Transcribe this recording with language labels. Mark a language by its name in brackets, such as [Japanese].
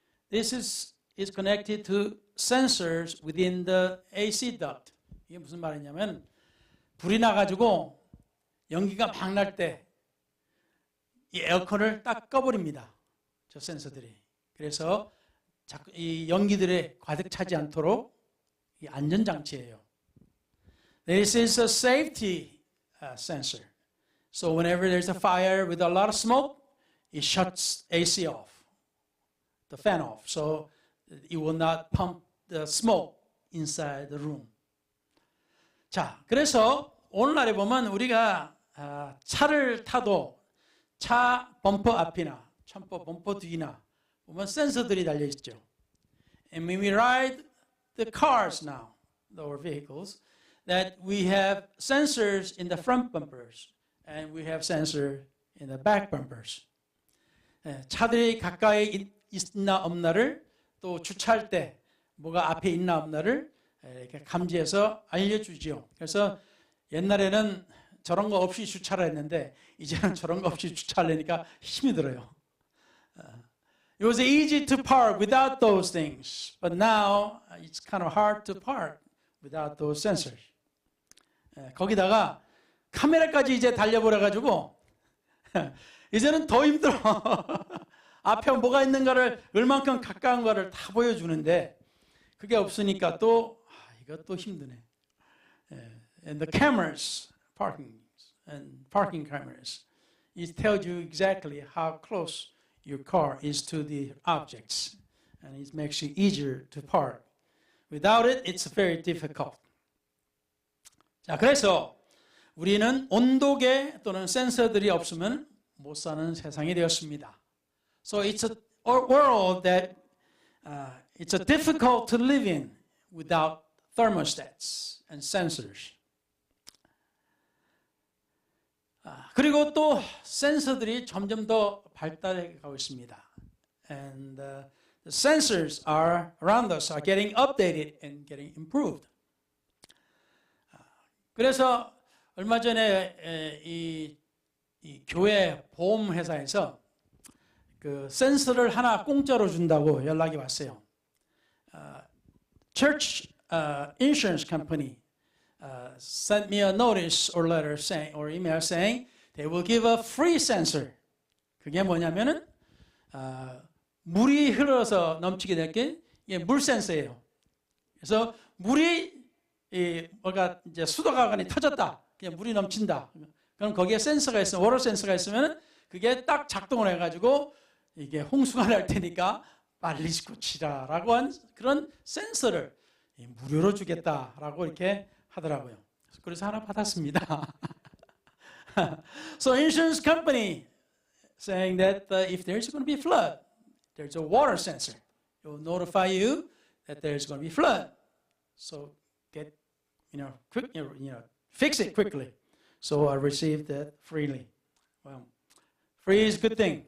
[English] This is connected to sensors within the AC duct. [Korean] 이게 무슨 말이냐면 불이 나가지고 연기가 막 날 때 이 에어컨을 딱 꺼버립니다. 저 센서들이. 그래서 자꾸 이 연기들에 가득 차지 않도록 이 안전장치예요. [English] This is a safety sensor. So whenever there's a fire with a lot of smoke, it shuts AC off, the fan off. So it will not pump the smoke inside the room. [Korean] 자, 그래서 오늘날에 보면 우리가 차를 타도 차 범퍼 앞이나 범퍼 뒤나 보면 센서들이 달려 있죠. [English] And when we ride the cars now, our vehicles, that we have sensors in the front bumpers and we have sensor in the back bumpers. [Korean] 차들이 가까이 있나 없나를 또 주차할 때 뭐가 앞에 있나 없나를 이렇게 감지해서 알려주지요. 그래서 옛날에는 저런 거 없이 주차를 했는데 이제는 저런 거 없이 주차하려니까 힘이 들어요. [English] It was easy to park without those things, but now it's kind of hard to park without those sensors. [Korean] 거기다가 카메라까지 이제 달려버려가지고 이제는 더 힘들어. 앞에 뭐가 있는가를 얼만큼 가까운 거를 다 보여주는데 그게 없으니까 또 이것도 힘드네. [English] And the cameras, parking cameras, it tells you exactly how close your car is to the objects, and it makes it easier to park. Without it, it's very difficult. [Korean] 자, 그래서 우리는 온도계 또는 센서들이 없으면 못 사는 세상이 되었습니다. [English] So it's a world that it's difficult to live in without thermostats and sensors. [Korean] 그리고 또 센서들이 점점 더 발달해 가고 있습니다. [English] And the sensors are around us are getting updated and getting improved. [Korean] 그래서 얼마 전에 이 교회 보험 회사에서 그 센서를 하나 공짜로 준다고 연락이 왔어요. [English] Church insurance company sent me a notice or letter saying, or email saying they will give a free sensor. [Korean] 그게 뭐냐면은 물이 흘러서 넘치게 될 게 이게 물 센서예요. 그래서 물이 뭐가 이제 수도가 터졌다, 그냥 물이 넘친다. 그럼 거기에 센서가 있으면 워터 센서가 있으면은 그게 딱 작동을 해가지고 이게 홍수가 날 테니까 빨리 고치라라고 한 그런 센서를 무료로 주겠다라고 이렇게 하더라고요. 그래서 하나 받았습니다. [English] So insurance company saying that if there's going to be flood, there's a water sensor. It will notify you that there's going to be flood. So get, quick, fix it quickly. So I received that freely. Well, free is a good thing.